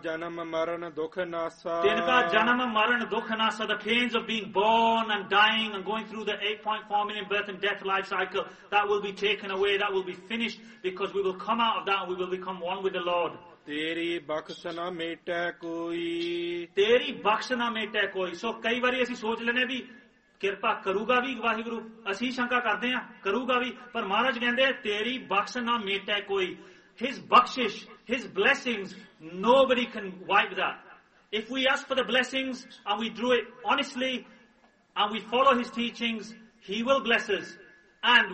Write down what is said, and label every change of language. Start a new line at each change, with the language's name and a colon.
Punjabi: janam maran dukh nasa,
English: the pains of being born and dying and going through the 8.4 million birth and death life cycle, that will be taken away, that will be finished, because we will come out of that and we will become one with the Lord.
Punjabi: Teri bakshana mete koi. ਸੋ ਕਈ ਵਾਰੀ ਅਸੀ ਸੋਚ ਲੈਣੇ ਭੀ, ਕਿਰਪਾ ਕਰੂਗਾ ਭੀ ਵਾਹਿਗੁਰੂ, ਅਸੀ ਸ਼ੰਕਾ ਕਰਦੇ ਹੈਂ, ਕਰੂਗਾ ਭੀ, ਪਰ ਮਹਾਰਾਜ ਕਹਿੰਦੇ ਹੈਂ, ਤੇਰੀ ਬਖਸ਼ਣਾ ਮੇਟੇ ਕੋਈ.
English: His bakshish, his blessings, nobody can wipe that. If we ask for the blessings and we do it honestly and we follow his teachings, he will bless us. And when